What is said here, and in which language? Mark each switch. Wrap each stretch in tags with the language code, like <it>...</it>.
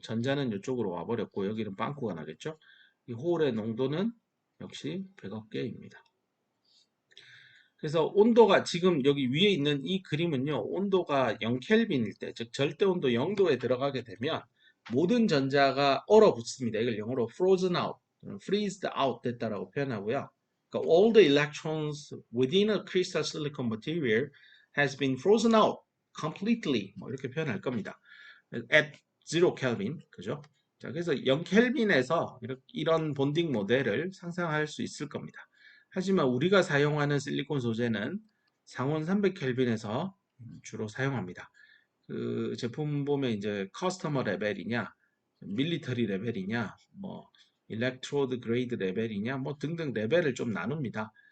<ko>전자는 이쪽으로 와버렸고 여기는 빵꾸가 나겠죠. 이 홀의 농도는 역시 100억 개입니다. 그래서 온도가 지금 여기 위에 있는 이 그림은요. 온도가 0켈빈일 때, 즉 절대 온도 0도에 들어가게 되면 모든 전자가 얼어붙습니다. 이걸 영어로</ko> <en>frozen out, freezed out</en> <ko>됐다라고 표현하고요.</ko> <en>그러니까 all the electrons within a crystal silicon material has been frozen out completely.</en> <ko>뭐 이렇게 표현할 겁니다.</ko> <en>at 0 Kelvin, 그죠?</en> <ko>자, 그래서 0 켈빈에서 이런 본딩 모델을 상상할 수 있을 겁니다. 하지만 우리가 사용하는 실리콘 소재는 상온 300켈빈에서 주로 사용합니다. 그 제품 보면 이제 커스터머 레벨이냐, 밀리터리 레벨이냐, 뭐 일렉트로드 그레이드 레벨이냐, 뭐 등등 레벨을 좀 나눕니다.</ko>